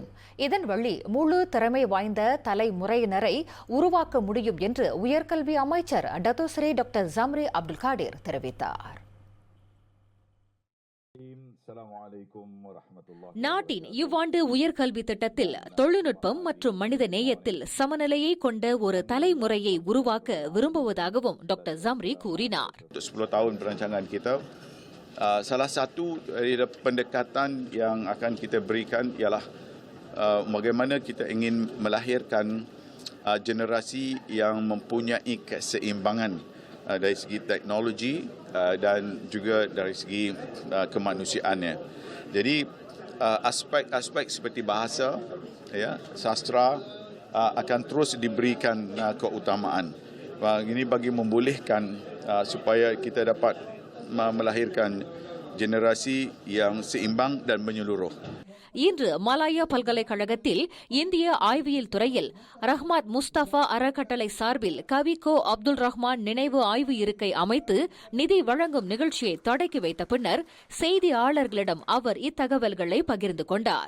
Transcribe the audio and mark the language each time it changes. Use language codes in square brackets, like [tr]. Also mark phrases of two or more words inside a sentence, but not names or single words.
[ta] இதன் வழி முழு திறமை வாய்ந்த தலைமுறையினரை உருவாக்க முடியும் என்று உயர்கல்வி அமைச்சர் டத்தோஸ்ரீ டாக்டர் ஜம்ரி அப்துல் காடிர் தெரிவித்தார். நாட்டின் இவ்வாண்டு உயர்கல்வி திட்டத்தில் தொழில்நுட்பம் மற்றும் மனித நேயத்தில் சமநிலையை கொண்ட ஒரு தலைமுறையை உருவாக்க விரும்புவதாகவும் டாக்டர் ஜம்ரி கூறினார். [ms] Salah satu dari pendekatan yang akan kita berikan ialah bagaimana kita ingin melahirkan generasi yang mempunyai keseimbangan dari segi teknologi dan juga dari segi kemanusiaannya. Jadi aspek-aspek seperti bahasa, ya, sastra akan terus diberikan keutamaan. Ini bagi membolehkan supaya kita dapat melahirkan generasi yang seimbang dan menyeluruh. [ta] இன்று மலாயா பல்கலைக்கழகத்தில் இந்திய ஆய்வியல் துறையில் ரஹ்மத் முஸ்தபா அறக்கட்டளை சார்பில் கவிகோ அப்துல் ரஹ்மான் நினைவு ஆய்வு இருக்கை அமைத்து நிதி வழங்கும் நிகழ்ச்சியை தொடக்கி வைத்த பின்னர் செய்தியாளர்களிடம் அவர் இத்தகவல்களை பகிர்ந்து கொண்டார்.